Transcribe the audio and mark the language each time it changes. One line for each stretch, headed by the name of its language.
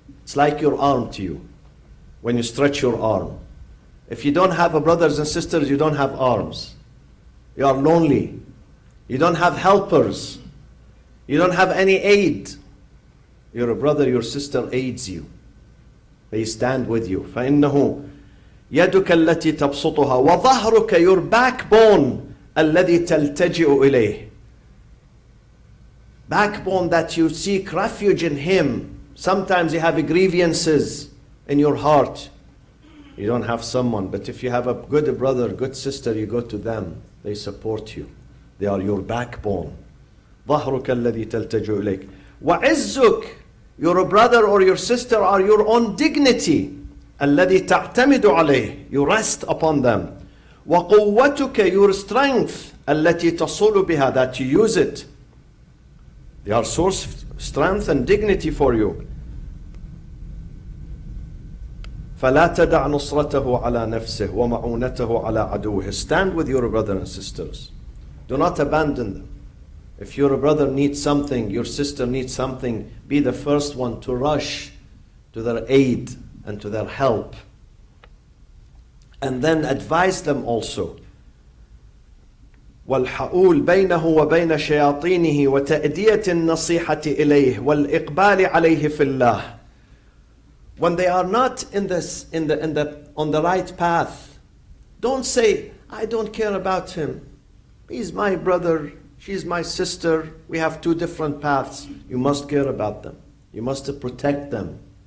English: It's like your arm to you. When you stretch your arm. If you don't have a brothers and sisters, you don't have arms. You are lonely. You don't have helpers. You don't have any aid. Your brother, your sister aids you. They stand with you.
Arabic: فإنه يدك التي تبسطها وظهرك,
English: your backbone
Arabic: الذي تلتجئ إليه.
English: Backbone that you seek refuge in him. Sometimes you have grievances in your heart. You don't have someone, but if you have a good brother, good sister, you go to them. They support you. They are your backbone.
Arabic: ظهرك الذي تلتجئ إليك. وعزك,
English: your brother or your sister are your own dignity.
Arabic: الذي تعتمد عليه,
English: you rest upon them.
Arabic: وقوتك,
English: your strength.
Arabic: التي تصول بها,
English: that you use it. They are source of strength and dignity for you.
Arabic: فلا تدع نصرته على نفسه ومعونته على عدوه.
English: Stand with your brother and sisters. Do not abandon them. If your brother needs something, your sister needs something, be the first one to rush to their aid and to their help. And then advise them also.
Arabic: والحؤول بينه وبين شياطينه وتأدية النصيحة إليه والإقبال عليه في الله.
English: When they are not on the right path, don't say, I don't care about him. He's my brother, she's my sister. We have two different paths. You must care about them. You must protect them.